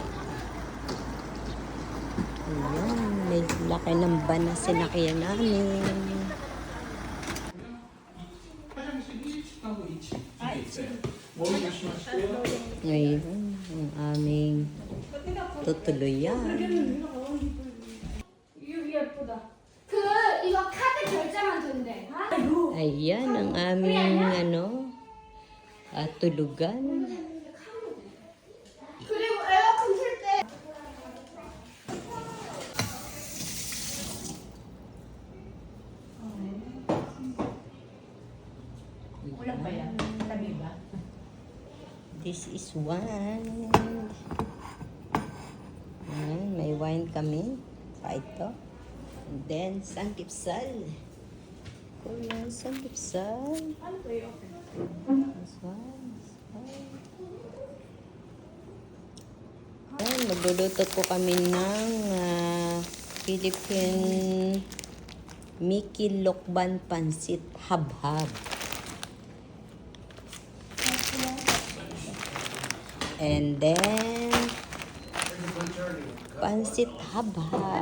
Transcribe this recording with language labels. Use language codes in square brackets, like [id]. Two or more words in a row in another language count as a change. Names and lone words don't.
[tl] Ayan, may laki ng van na sinakyan namin. Ngayon, ang aming tutuluyan. [ko] 그 이거 카드 결제만 된대. [tl] Ayan ang aming tulugan. [ko] 그리고 에어컨 틀 때. [tl] Kulang ba yan? Tabi ba? [en] This is wine. [tl] Ayan, may wine kami. Pa ito. [en] And then, sanggipsal. Korean sanggipsal. This one. [tl] Ayan, magluluto po kami ng Philippine Mickey Lokban Pansit Habhab. [en] And then, pansit habhab.